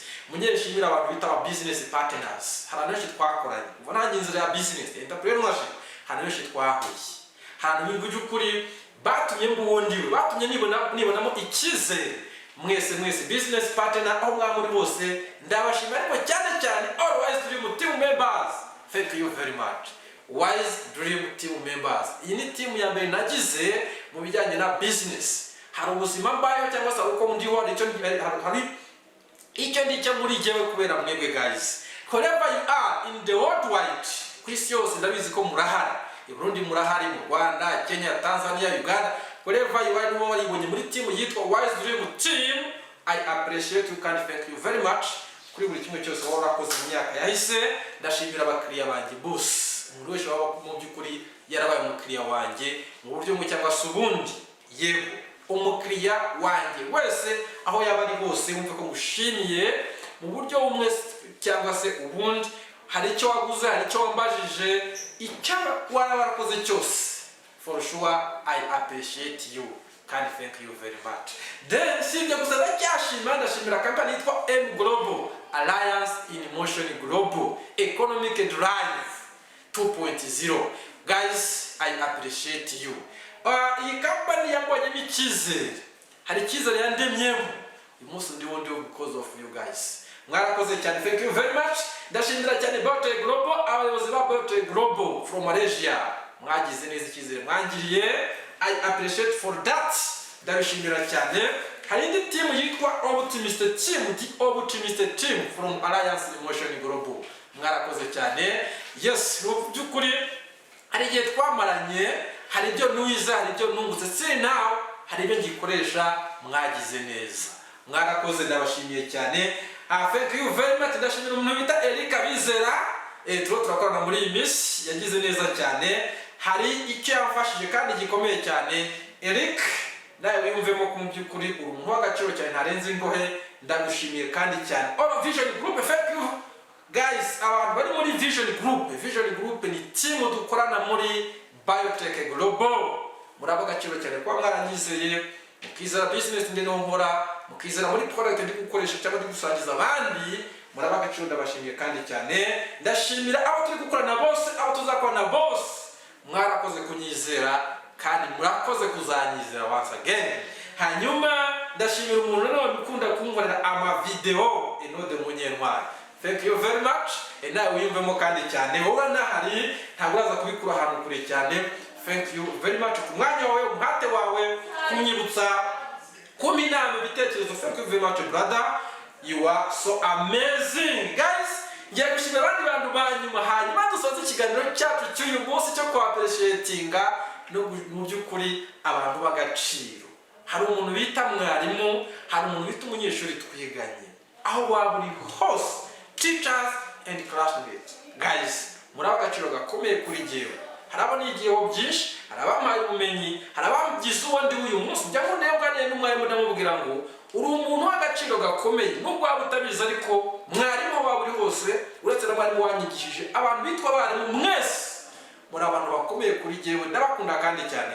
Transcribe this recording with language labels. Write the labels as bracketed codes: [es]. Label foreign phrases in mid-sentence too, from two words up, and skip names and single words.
[rw] Munyeshimira abantu bita [en] business partners. [rw] Hari benshi twakoranye. Ubona nanjye inzira ya business, entrepreneurship, hari benshi twahuye. Hari ibintu by'ukuri batumye mbuwondiwe, batumye nibonamo icyizere. Mwese [en] business partner [rw] aho mwamuri bose ndabashimira, ariko cyane [en] always dream team members. Thank you very much. Wise Dream Team Members. [rw] Iyi ni team ya mbere nagize mu bijyanye na business. Hari ubuzima mbayeho cyangwa se uko ndiho, hari icyo ndicyo muri jyewe kubera mwebwe guys. [en] Wherever you are in the worldwide, [rw] ku isi yose ndabizi ko murahari. I Burundi murahari, mu Rwanda, Kenya, Tanzania, Uganda. [en] Wherever you are, [rw] niba waribonye muri team yitwa Wise Dream Team, [en] I appreciate you and thank you very much. [rw] Kuri buri kimwe cyose waba warakoze mu myaka yahise. Ndashimira abakiriya banjye bose. Umuntu wese waba mu by'ukuri yarabaye umukiriya wanjye mu buryo bumwe cyangwa se ubundi. Yego, umukiriya wanjye wese aho yaba ari hose wumve ko ngushimiye mu buryo bumwe cyangwa se ubundi. Hari icyo waguze, hari icyo wambajije, icyo waba warakoze cyose, [en] for sure I appreciate you kandi thank you very much. [rw] Then sibyo gusa ndashimira company yitwa M Global Alliance in Motion Global Economic Drive 2.0. [en] Guys, I appreciate you. [rw] Iyi company yambonyemo icyizere, hari icyizere yandemyemo. Uyu munsi ndiho [en] because of you guys. [rw] Mwarakoze cyane, [en] thank you very much. [rw] Ndashimira cyane Bote Global, abayobozi ba Bote Global [en] from Malaysia. [rw] Mwagize neza icyizere mwangiriye, [en] I appreciate for that. [rw] Ndabishimira cyane. Hari indi team yitwa Optimist Team from Alliance Emotion Global. Mwarakoze cyane. Yes, mu by'ukuri hari igihe twamaranye, hari ibyo mwiza, hari ibyo nungutse, [en] see now [rw] hari ibyo ngikoresha, mwagize neza. Mwarakoze, ndabashimiye cyane. [en] Thank you very much. [rw] Ndashimira umuntu bita Erika Bizera, turakorana muri iyi minsi, yagize neza cyane. Hari icyo yamfashije kandi gikomeye cyane. Eric, nawe wiyumvemo ko mu by'ukuri uri umuntu w'agaciro cyane, ntarenze ingohe. Ndagushimiye kandi cyane. [en] All Vision Group, thank you guys. [rw] Abantu bari muri Vision Group ni team dukorana muri Biotech Global. Muri abagaciro cyane kuba mwaranyizeye, mukizera business ndende nkora, mukizera muri product ndi gukoresha cyangwa ndi gusangiza abandi. Muri abagaciro ndabashimiye kandi cyane. Ndashimira abo turi gukorana bose, abo tuzakorana bose. Mwarakoze kunyizera kandi murakoze kuzanyizera [en] once again. [rw] Hanyuma ndashimira umuntu nawe ukunda kunkorera ama video Enode Munyentwari. [en] Thank you very much. [rw] Nawe wiyumvemo kandi cyane, wowe nahari ntabwo uraza kubikura ahantu kure cyane. [en] Thank you very much [rw] ku mwanya wawe, umuhate wawe, kunyibutsa, kumpa inama, ibitekerezo. [en] Thank you very much brother, you are so amazing guys. [rw] Ngiye gushimira abandi bantu banyuma, hanyuma dusoze ikiganiro cyacu cy'uyu munsi cyo appreciatinga no mu by'ukuri abantu b'agaciro. Hari umuntu bita mwarimu, hari umuntu bita umunyeshuri twiganye, aho waba uri hose, [en] teachers and classmates. Guys, [rw] muri abagaciro gakomeye kuri jyewe. Hari abanigiyeho byinshi, hari abampaye ubumenyi, hari abagize ubundi uyu munsi. Njya nkunebwa n'umwarimu ndamubwira ngo uri umuntu w'agaciro gakomeye, nubwo waba utabizi, ariko mwarimu aho waba uri hose, uretse n'abarimu wanyigishije, abantu bitwa abarimu mwese muri abantu bakomeye kuri jyewe, ndabakunda kandi cyane.